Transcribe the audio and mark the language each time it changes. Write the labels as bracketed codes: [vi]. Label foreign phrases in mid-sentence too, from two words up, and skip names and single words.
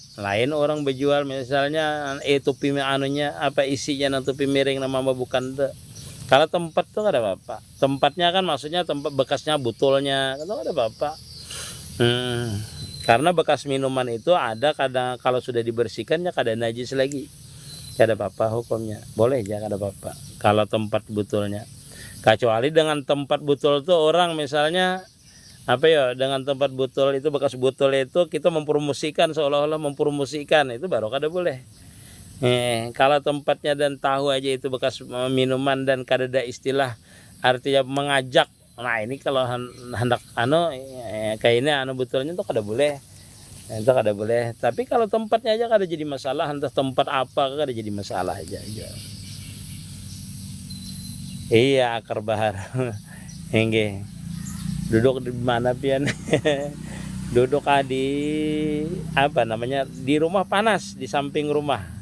[bjn] Lain orang berjual misalnya tupi anunya apa isinya tupi miring nama bukan tuh. Kalau tempat tuh kada apa-apa, tempatnya kan maksudnya tempat bekasnya botolnya itu kada apa-apa. Karena bekas minuman itu ada kadang kalau sudah dibersihkan ya kada najis lagi, kada apa-apa hukumnya, boleh aja kada apa-apa kalau tempat botolnya. Kecuali dengan tempat botol tuh orang misalnya dengan tempat botol itu bekas botol itu kita mempromosikan seolah-olah mempromosikan, itu baru kada boleh. Kalau tempatnya dan tahu aja itu bekas minuman dan kada ada istilah artinya mengajak, nah ini kalau hendak kayaknya botolnya itu kada boleh, itu kada boleh. Tapi kalau tempatnya aja kada jadi masalah, entah tempat apa kada jadi masalah aja. [id] Iya akar bahar. [bjn] Enggak. Duduk di mana pian? Duduk di di rumah panas di samping rumah.